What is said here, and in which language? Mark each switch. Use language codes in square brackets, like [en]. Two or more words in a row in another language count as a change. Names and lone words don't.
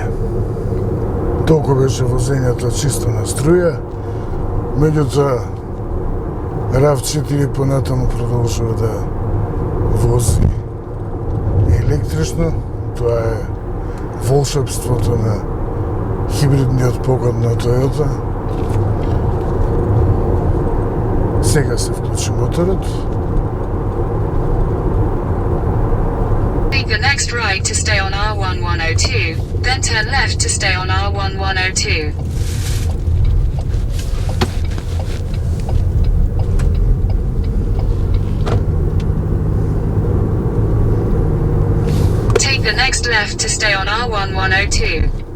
[mk] Толку беше возењето чисто на струја, меѓутоа RAV4 понатаму продолжува да вози електрично. Тоа е волшебството на хибридниот погон на Toyota. Сега се вклучи моторот. [en] Take the next right to stay on R1102, then turn left to stay on R1102. Take the next left to stay on R1102.